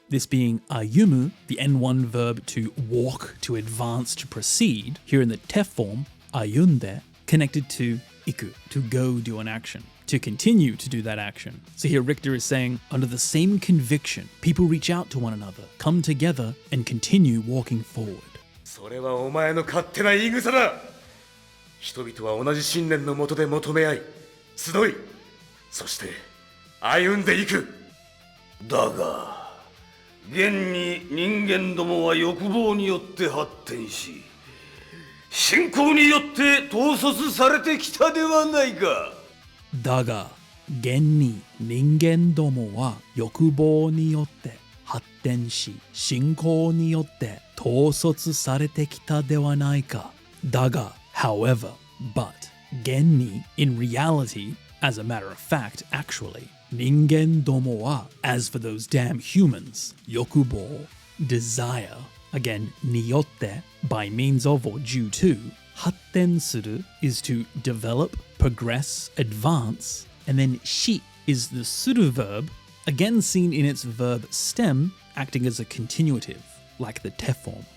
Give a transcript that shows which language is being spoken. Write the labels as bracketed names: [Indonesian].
[English] This being 歩む, the N1 verb to walk, to advance, to proceed, here in the te form, 歩んで, connected to 行く, to go do an action, to continue to do that action. So here Richter is saying, under the same conviction, people reach out to one another, come together, and continue walking forward. [Japanese] それはお前の勝手な言い草だ。人々は同じ信念のもとで求め合い、集い、そして歩んでいく。だが、現に人間どもは欲望によって発展し、信仰によって統率されてきたではないか。だが、現に人間どもは欲望によって発展し、信仰によって統率されてきたではないか。 [English] だが、however, but, 現に in reality, as a matter of fact, actually, 人間どもは as for those damn humans, 欲望 desire, again, によって by means of or due to, 発展する is to develop, progress, advance, and then し is the する verb, again seen in its verb stem, acting as a continuative, like the te form.